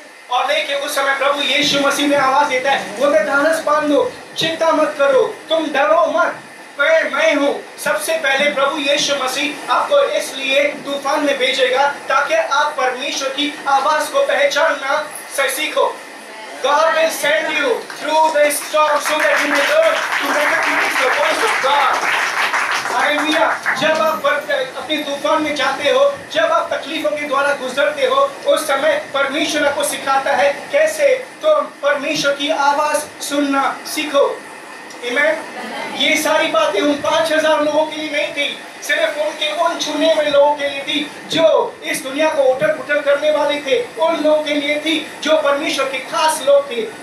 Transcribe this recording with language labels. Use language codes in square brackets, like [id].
[hi] और लेकिन उस समय प्रभु यीशु मसीह में आवाज देता है, बोलते ढाढ़स बांध लो, चिंता मत करो, तुम डरो मत, मैं हूँ। सबसे पहले प्रभु यीशु मसीह आपको इसलिए तूफान में भेजेगा ताकि आप परमेश्वर की आवाज को पहचानना सीखो। [en] God will send you through the storm so that you may learn to recognize the voice of God. [hi] Hallelujah. जब आप अपने तूफान में जाते हो, जब आप तकलीफों के द्वारा गुजरते हो, उस समय परमेश्वर आपको सिखाता है कैसे तुम परमेश्वर की आवाज सुनना सीखो। आमीन। ये सारी बातें उन 5000 लोगों के लिए नहीं थी, सिर्फ उनके उन चुने हुए लोगों के लिए थी जो इस दुनिया को उठल पुठल करने वाले थे, उन लोगों के लिए थी जो परमेश्वर के खास लोग थे।